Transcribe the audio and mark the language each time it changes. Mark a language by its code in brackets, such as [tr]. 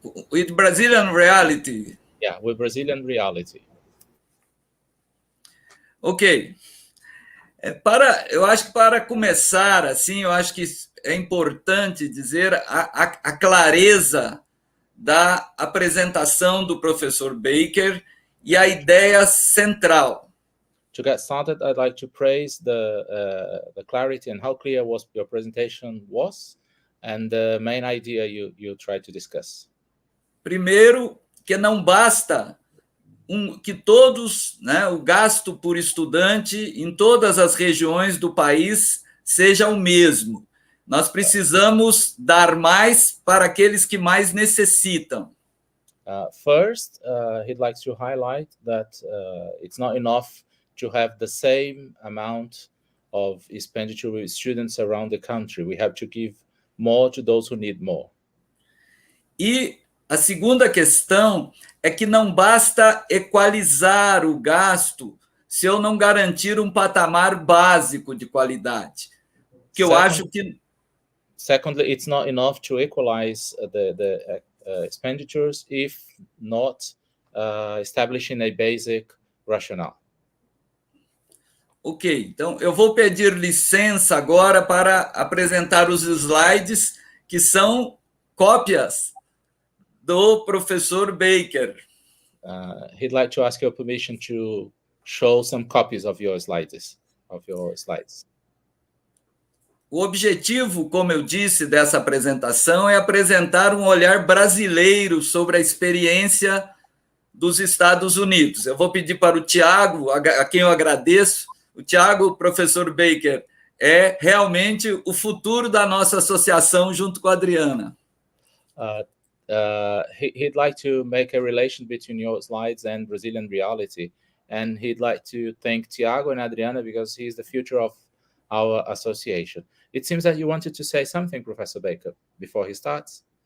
[en] with Brazilian reality. Yeah, with Brazilian reality. Ok. [pt] Eu acho que para começar, assim, eu acho que é importante dizer a clareza da apresentação do professor Baker e a ideia central. [en] To get started, I'd like to praise the clarity and how clear your presentation was, and the main idea you tried to discuss. [pt] Primeiro, que não basta que todos, o gasto por estudante em todas as regiões do país seja o mesmo. Nós precisamos dar mais para aqueles que mais necessitam. [en] First, he'd like to highlight that it's not enough to have the same amount of expenditure with students around the country. We have to give more to those who need more. [pt] E a segunda questão é que não basta equalizar o gasto se eu não garantir um patamar básico de qualidade. Que eu acho que... [en] Secondly, it's not enough to equalize the expenditures if not establishing a basic rationale. [pt] Ok, então eu vou pedir licença agora para apresentar os slides que são cópias do professor Baker. [en] He'd like to ask your permission to show some copies of your slides. [pt] O objetivo, como eu disse, dessa apresentação é apresentar um olhar brasileiro sobre a experiência dos Estados Unidos. Eu vou pedir para o Thiago, a quem eu agradeço. O Thiago, professor Baker, é realmente o futuro da nossa associação junto com a Adriana. [en] He'd like to make a relation between your slides and Brazilian reality, and he'd like to thank Thiago and Adriana because he's the future of our association. It seems that you wanted to say something, Professor Baker, before he starts.